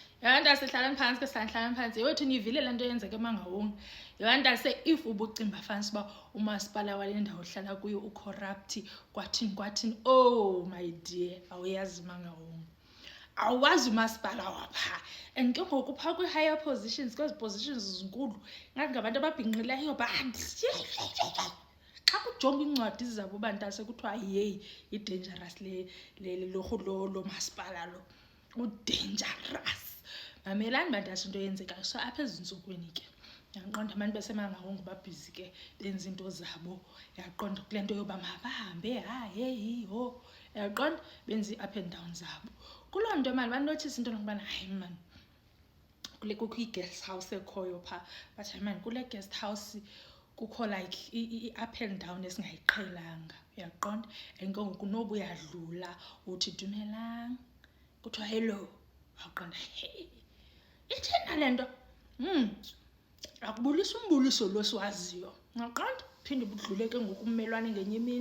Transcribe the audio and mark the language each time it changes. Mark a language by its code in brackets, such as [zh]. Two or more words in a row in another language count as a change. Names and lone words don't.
[xh] Yandase hlalani phansi ke sihlalani phansi. Yewethu nivile lento yenzeke eMangaung. Yandase if ubucimba fancy ba umasipala wale ndawo ohlala kuyo ucorrupt kwathini. [en] Oh my dear, [xh] awuyazi Mangaung. Awazi umasipala wapha. And ke ngoku pha kwi [en] higher positions, [xh] kwezi positions zinkulu. Ngathi ngabantu ababhinqileyo banzi. Xa kujonga incwadi zabo bantase kuthiwa hey i-dangerous lo masipala lo. U-dangerous. Mamelani bantase into yenzekayo. So apha ezintsukwini ke yaqonda abantu beseMangaung babhizi ke benza into zabo. Yaqonda kule nto yoba mabahambe hey ho. Yaqonda benza i- [en] up and down [xh] zabo. Kuloo nto mani banothisa into nokubana hayi mani kule kukho i-guest house ekhoyo phaa. Bathi hayi mani kule guest house kukho like i- [en] up and down [xh] esingayiqhelanga. Uyaqonda? And ke ngoku noba uyadlula uthi dumelang kuthiwa hello. Waqonda hey ithena le nto akubulisa umbuliso lo siwaziyo. Uyaqonda? Phinde budlule ke ngoku ummelwane ngenye imini.